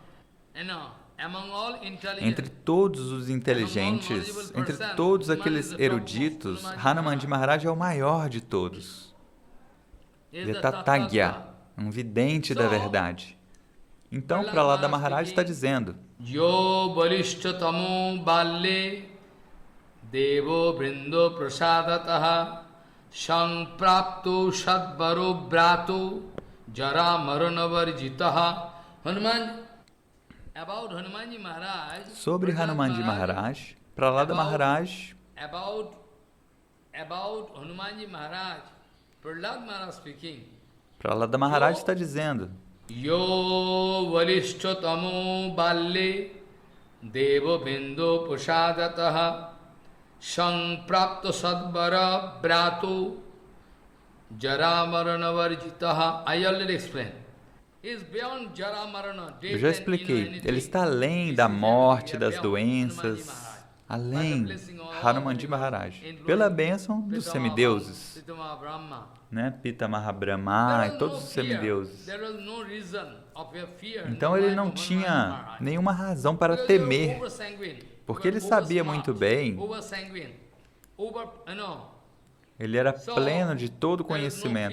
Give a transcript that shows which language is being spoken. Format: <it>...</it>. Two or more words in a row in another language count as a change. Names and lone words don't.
<pt>Entre todos os inteligentes, entre todos aqueles eruditos, Hanumanji Maharaj é o maior de todos. Ele é Tattagya, um vidente da verdade. Então, Prahlada Maharaj está dizendo:</pt> <sa>Yo balishtatamo balle devo brindo prasadataha samprapto sadvaro brato jara maranavarjitaha.</sa> <pt>Sobre Hanumanji Maharaj, Prahlada Maharaj, Prahlada Maharaj está dizendo:</pt> <sa>Yo valishtatamo balle devo bindo prasadataha samprapto sadvara brato jara maranavarjitaha.</sa> <en>I already explained.</en> <pt>Eu já expliquei, ele está além da morte, das doenças, além Hanumanji Maharaj, pela bênção dos semideuses, né? Pitamaha Brahma e todos os semideuses. Então ele não tinha nenhuma razão para temer, porque ele sabia muito bem, ele era pleno de todo conhecimento.</pt>